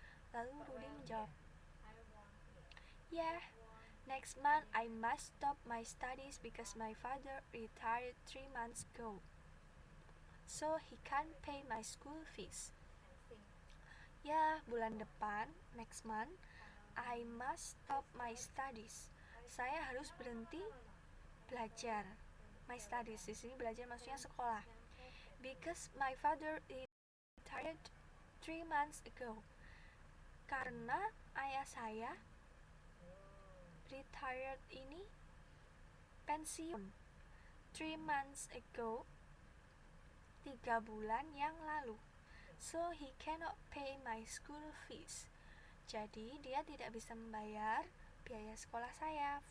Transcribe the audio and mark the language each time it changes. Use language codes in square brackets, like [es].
[id] Lalu Rudy menjawab, [en] yeah, next month I must stop my studies because my father retired 3 months ago, so he can't pay my school fees. [id] Ya, bulan depan, [en] next month, I must stop my studies. [id] Saya harus berhenti belajar. [en] My studies [id] di sini belajar maksudnya sekolah. [en] Because my father retired 3 months ago. [id] Karena ayah saya retired ini pensiun [en] 3 months ago, [id] 3 bulan yang lalu. [en] So he cannot pay my school fees. [id] Jadi dia tidak bisa membayar biaya sekolah saya.